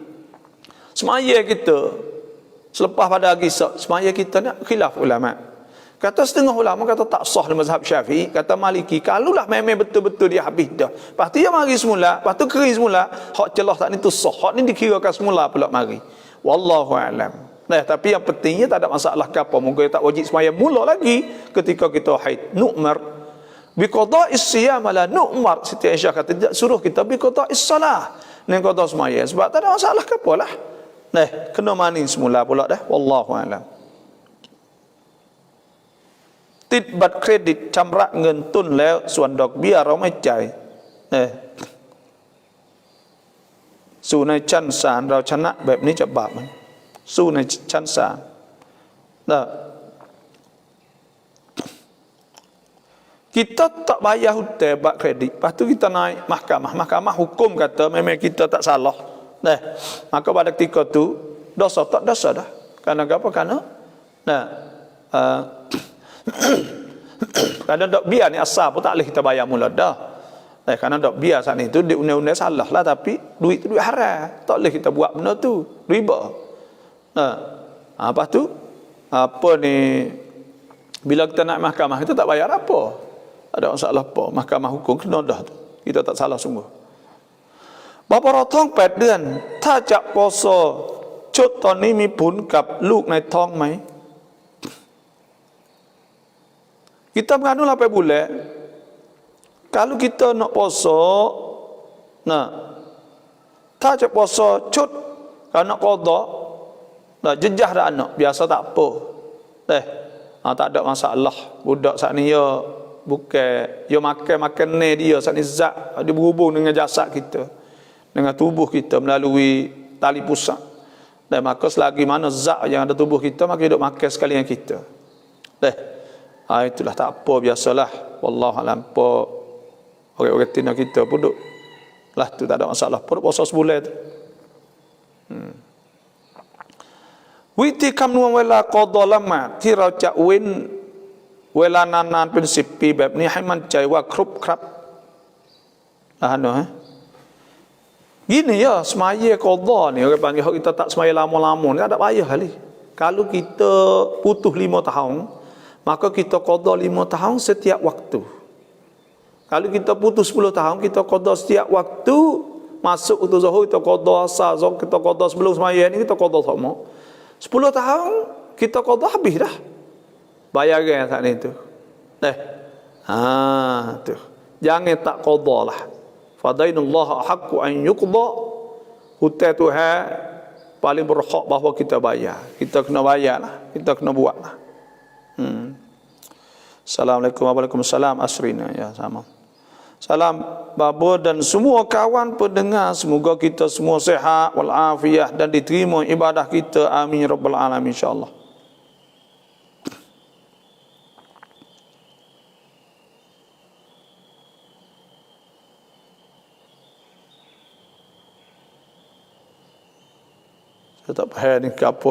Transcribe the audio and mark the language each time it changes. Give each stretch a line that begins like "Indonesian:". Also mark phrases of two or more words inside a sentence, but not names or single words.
Malay: semaya kita selepas pada hari semaya kita ni khilaf ulama kata setengah ulama kata tak sah dalam mazhab Syafi'i kata Maliki kalaulah memang betul-betul dia habis dah lepas tu dia mari semula lepas tu kering semula hak celah tak ni tu sah hak ni dikirakan semula pula mari
Arabic: والله أعلم.
Malay: Tapi yang pentingnya tak ada masalah ke apa mungkin tak wajib sembahyang mula lagi ketika kita haid
Arabic: نؤمر بقضاء الصيام ولا نؤمر
Malay: Siti Aisyah kata tidak suruh kita
Arabic: بقضاء الصلاة
Malay: ni qada sembahyang sebab tak ada masalah ke apalah kena mandi semula pula dah
Arabic: والله أعلم.
Thai: ติดบัตรเครดิตชำระเงินต้นแล้วส่วนดอกเบี้ยเราไม่จ่ายสู้ในชั้นศาลเราชนะแบบนี้จะบาปมั้ยสู้ในชั้นศาล
Malay: kita tak bayar hutang bak kredit lepas tu kita naik mahkamah hukum kata memang kita tak salah maka pada ketika tu dosa tak dosa dah kerana apa kerana kerana dok biar ni asal pun tak boleh kita bayar mula dah kerana dok biar saat itu di undang-undang salah lah tapi duit tu duit haram tak boleh kita buat benda tu riba. Lepas tu apa ni bila kita nak mahkamah kita tak bayar apa ada masalah apa mahkamah hukum kena dah tu kita tak salah sungguh
Thai: บปรท้อง8เดือนถ้าจะปสชุดตอนนี้มีผลกับลูกในท้องไหม
Malay: kita mengandung 8 bulan kalau kita nak puasa
Thai: ถ้าจะpuasaชุด
Malay: kalau nak qada jejah dah anak biasa tak apa tak ada masalah budak saat ni ya bukan dia makan ni dia saat ni zat dia berhubung dengan jasad kita dengan tubuh kita melalui tali pusat dan maka selagi mana zat yang ada tubuh kita maka hidup makan sekali dengan kita itulah tak apa biasalah
Arabic: والله أعلم
Malay: apa orang-orang tina kita pun duk lah tu tak ada masalah pun puasa sebulan tu
Thai: วิธีคำนวณเวลากอฎอละหมาดที่เราจะเว้นเวลานานๆเป็น10 ปีแบบนี้ให้มั่นใจว่าครบครับ
Malay: gini ya semaya qada ni orang panggil kita tak semaya lama-lama ni tak ada payah kali kalau kita putus 5 tahun maka kita qada 5 tahun setiap waktu. Kalau kita putus 10 tahun, kita qada setiap waktu. Masuk waktu zuhur kita qada, asar kita qada, sebelum sembahyang ni kita qada sama. 10 tahun kita qada habis dah. Bayaran saat ni tu. Tu. Jangan tak qada lah.
Arabic: فدين الله أحق أن يقضى.
Malay: Hutang Tuhan paling berhak bahawa kita bayar. Kita kena bayar lah. Kita kena buat lah.
Arabic: السلام عليكم ورحمة الله وبركاته. Asrina ya sama.
Malay: Salam Baba dan semua kawan pendengar, semoga kita semua sihat walafiat dan diterima ibadah kita.
Arabic: آمين يا رب العالمين إن شاء الله.
Malay: Saya tak faham ni ke apa.